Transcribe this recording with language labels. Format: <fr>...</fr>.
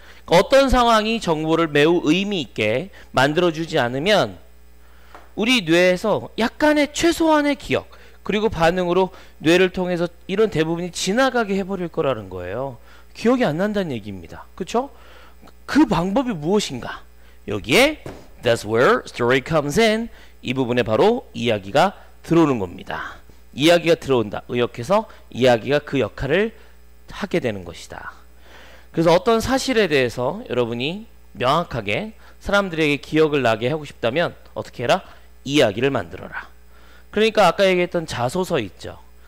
<ko>어떤 상황이 정보를 매우 의미 있게 만들어주지 않으면 우리 뇌에서 약간의 최소한의 기억 그리고 반응으로 뇌를 통해서 이런 대부분이 지나가게 해버릴 거라는 거예요. 기억이 안 난다는 얘기입니다. 그쵸? 그 방법이 무엇인가? 여기에</ko> <en>That's where story comes in.</en> <ko>이 부분에 바로 이야기가 들어오는 겁니다. 이야기가 들어온다. 의역해서 이야기가 그 역할을 하게 되는 것이다. 그래서 어떤 사실에 대해서 여러분이 명확하게 사람들에게 기억을 나게 하고 싶다면 어떻게 해라? 이야기를 만들어라. 그러니까 아까 얘기했던 자소서 있죠.</ko>